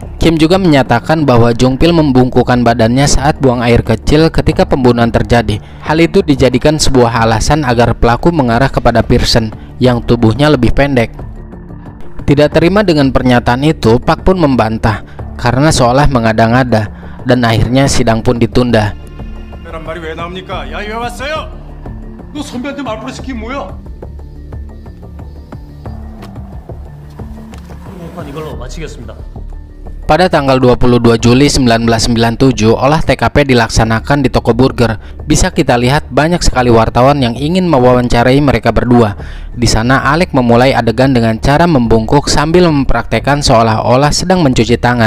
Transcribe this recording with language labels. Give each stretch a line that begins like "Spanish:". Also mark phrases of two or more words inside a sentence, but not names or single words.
Indonesian: Kim juga menyatakan bahwa Jung Pil membungkukkan badannya saat buang air kecil ketika pembunuhan terjadi. Hal itu dijadikan sebuah alasan agar pelaku mengarah kepada Pearson yang tubuhnya lebih pendek. Tidak terima dengan pernyataan itu, Park pun membantah karena seolah mengada-ngada dan akhirnya sidang pun ditunda.
Korean: 그런 말이 왜 나옵니까? 야, 왜 왔어요? 너 선배한테 말버릇 시킨 뭐야? 공판 이걸로 마치겠습니다.
Indonesian: Pada tanggal 22 Juli 1997, olah TKP dilaksanakan di toko burger. Bisa kita lihat banyak sekali wartawan yang ingin mewawancarai mereka berdua. Di sana Alec memulai adegan dengan cara membungkuk sambil mempraktekkan seolah-olah sedang mencuci tangan.